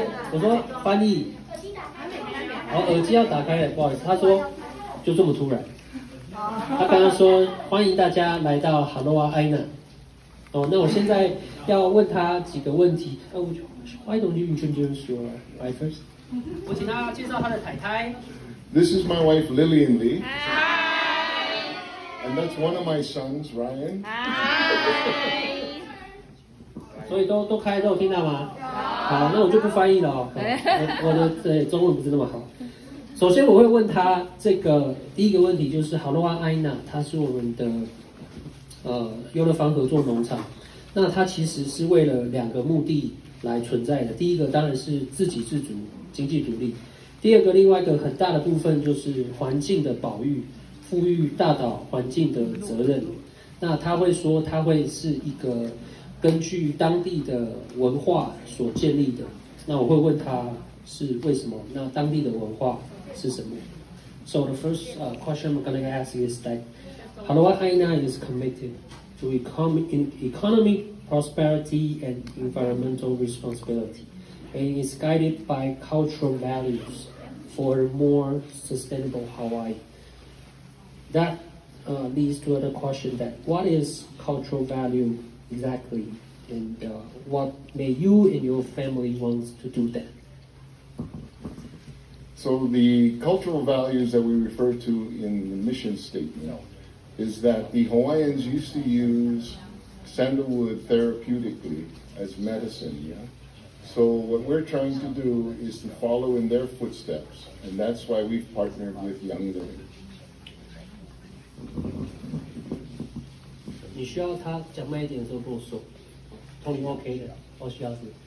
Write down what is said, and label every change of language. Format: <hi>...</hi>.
<zh>我说翻译，好，耳机要打开了，不好意思，他说就这么突然。他刚刚说欢迎大家来到哈罗瓦埃纳。哦，那我现在要问他几个问题。</zh> <en>Why don't you introduce your wife first？</en> <zh>我请他介绍他的太太。</zh> <en>This is my wife Lillian Lee. Hi. And that's one of my sons, Ryan. Hi.</en> <zh>所以都开都有听到吗？好，那我就不翻译了哦。我的中文不是那么好。首先我会问他这个第一个问题，就是哈罗瓦埃纳，它是我们的优乐芳合作农场。那它其实是为了2个目的来存在的。第一个当然是自给自足、经济独立。第二个，另外一个很大的部分就是环境的保育、富裕大岛环境的责任。那他会说，他会是一个根据当地的文化所建立的。那我会问他是为什么？那当地的文化是什么</zh> <en>？So the first question I'm gonna ask is that Aloha Aina is committed to economic prosperity and environmental responsibility, and is guided by cultural values for a more sustainable Hawaii. That leads to the question that what is cultural value exactly, and what may you and your family want to do that? So the cultural values that we refer to in the mission statement is that the Hawaiians used to use sandalwood therapeutically as medicine, yeah? So what we're trying to do is to follow in their footsteps, and that's why we've partnered with Young Living.</en> <zh>你需要他讲慢一点的时候跟我说，通灵 OK 的，我需要是。</zh>